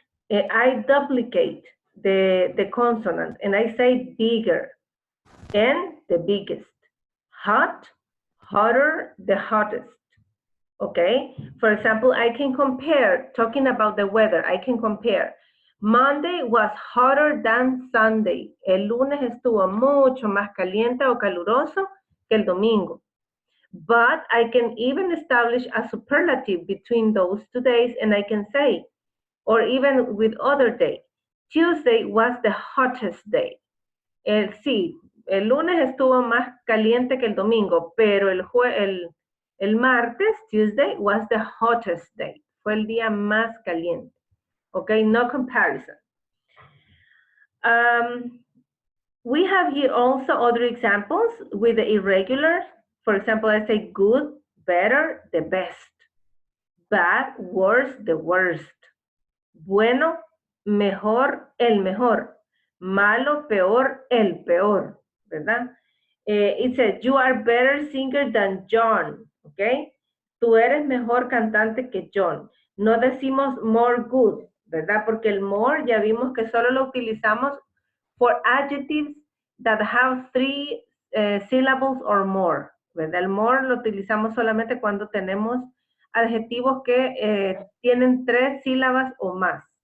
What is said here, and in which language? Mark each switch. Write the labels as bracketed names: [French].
[English] I duplicate the consonant and I say bigger and the biggest. Hot, hotter, the hottest. Okay, for example, I can compare, talking about the weather, I can compare. Monday was hotter than Sunday. [Spanish] El lunes estuvo mucho más caliente o caluroso que el domingo. [English] But I can even establish a superlative between those 2 days and I can say, or even with other day, Tuesday was the hottest day. [Spanish] Sí, el lunes estuvo más caliente que el domingo, pero el martes, Tuesday, [English] was the hottest day. [Spanish] Fue el día más caliente. [English] Okay, no comparison. We have here also other examples with the irregular. For example, I say good, better, the best. Bad, worse, the worst. [Spanish] Bueno, mejor, el mejor. Malo, peor, el peor, ¿verdad? [English] It says, you are better singer than John, ¿ok? [Spanish] Tú eres mejor cantante que John. No decimos more good, ¿verdad? Porque el more ya vimos que solo lo utilizamos for adjectives that have 3 syllables or more, ¿verdad? El more lo utilizamos solamente cuando tenemos adjetivos que tienen 3 sílabas o más.